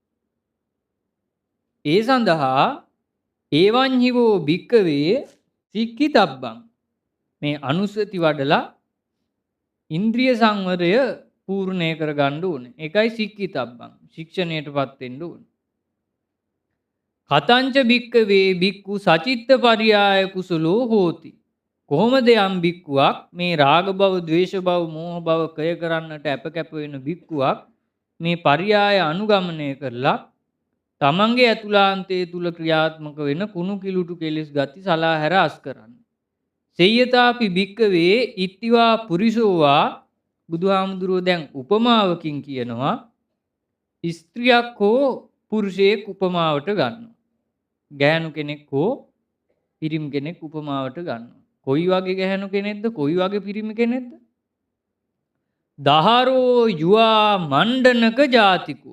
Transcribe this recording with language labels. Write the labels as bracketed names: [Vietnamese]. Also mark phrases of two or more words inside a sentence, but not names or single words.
[Sinhala] ඒ සඳහා [Pali] ඒවංහිවෝ භික්කවේ සික්ඛිතබ්බං. [Sinhala] මේ අනුසති වඩලා ඉන්ද්‍රිය සංවරය පූර්ණය කරගන්න ඕනේ. ඒකයි සික්ඛිතබ්බං. ශික්ෂණයටපත් වෙන්න ඕනේ. [Pali] කතංච භික්කවේ භික්ඛු සචිත්ත පරියාය කුසලෝ හෝති. [Sinhala] කොහොමද යම් භික්ඛුවක් මේ රාග භව, ද්වේෂ භව, මෝහ භව කය කරන්නට අපකැප වෙන භික්ඛුවක් මේ පරියාය අනුගමනය කරලා තමන්ගේ ඇතුළාන්තය තුල ක්‍රියාත්මක වෙන කුණු කිලුටු කෙලෙස් ගති සලාහැර අස් කරන්න. [Pali] සේයතාපි භික්කවේ ඉත්තිවා පුරිසෝවා. [Sinhala] බුදුහාමුදුරුවෝ දැන් උපමාවකින් කියනවා ස්ත්‍රියක් හෝ පුරුෂයෙක් උපමාවට ගන්නවා. ගැහැණු කෙනෙක් හෝ පිරිමි කෙනෙක් උපමාවට ගන්නවා. කොයි වගේ ගැහැණු කෙනෙක්ද? කොයි වගේ පිරිමි කෙනෙක්ද? [Pali] දහරෝ යුවා මණ්ඩනක ජාතිකෝ.